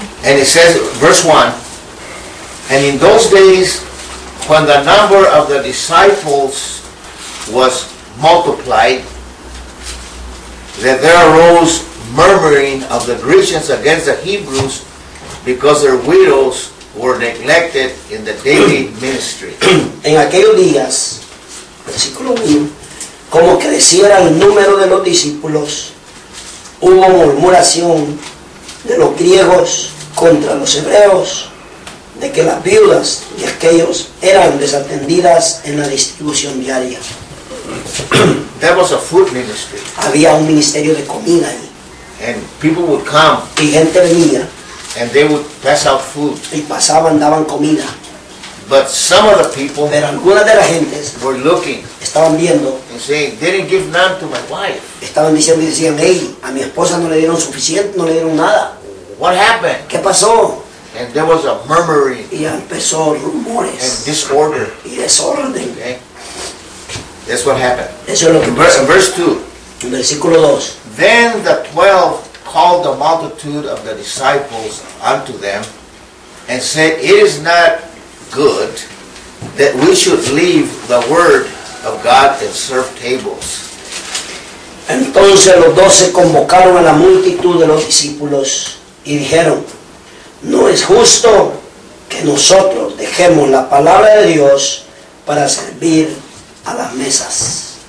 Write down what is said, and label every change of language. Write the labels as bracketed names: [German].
[English] And it says, verse 1, and in those days, when the number of the disciples was multiplied, that there arose murmuring of the Grecians against the Hebrews because their widows were neglected in the daily ministry. [Spanish] En aquellos días, versículo 1, como creciera el número de los discípulos, hubo murmuración de los griegos contra los hebreos, de que las viudas de aquellos eran desatendidas en la distribución diaria. [English] That was a food ministry. [Spanish] Había un ministerio de comida ahí. [English] And people would come. [Spanish] Y gente venía. [English] And they would pass out food. [Spanish] Y pasaban, daban comida. [English] But some of the people. [Spanish] Pero algunas de las gentes. [English] Were looking. [Spanish] Estaban viendo. [English] And saying, they didn't give none to my wife. [Spanish] Estaban diciendo y decían, hey, a mi esposa no le dieron suficiente, no le dieron nada. [English] What happened? [Spanish] ¿Qué pasó? [English] And there was a murmuring. [Spanish] Y empezó rumores. [English] And disorder. [Spanish] Y desorden. [English] Okay. That's what happened. [Spanish] Eso es lo que pasó. [English] Verse 2. [Spanish] Versículo 2. [English] Then the 12 called the multitude of the disciples unto them and said, it is not good that we should leave the word of God and serve tables. [Spanish] Entonces los 12 convocaron a la multitud de los discípulos y dijeron, no es justo que nosotros dejemos la palabra de Dios para servir a las mesas.